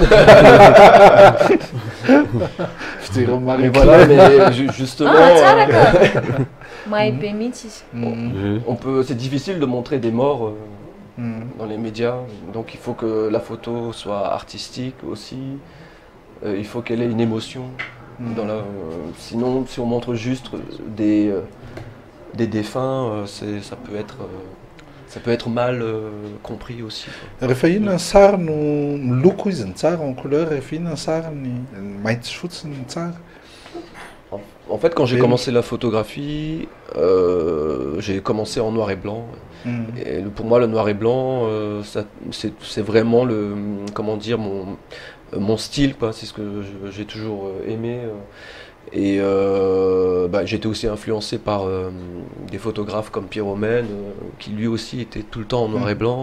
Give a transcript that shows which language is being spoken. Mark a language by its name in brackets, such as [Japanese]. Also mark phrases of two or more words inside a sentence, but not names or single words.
[French] Voilà, mais justement, c'est difficile de montrer des morts dans les médias, donc il faut que la photo soit artistique aussi, il faut qu'elle ait une émotion. Sinon, si on montre juste des défunts, ça peut être mal compris aussi. [Malagasy] Rehefa inona ny sary no miloko izy ny tsara [French] en couleur, [Malagasy] rehefa inona ny sary ny mainty sy fotsy ny tsara. [French] En fait, quand j'ai commencé la photographie, j'ai commencé en noir et blanc. Et pour moi, le noir et blanc, c'est vraiment comment dire, mon style, quoi. C'est ce que j'ai toujours aimé. Et j'étais aussi influencé par des photographes comme Pierre Romaine, qui lui aussi était tout le temps en noir et blanc.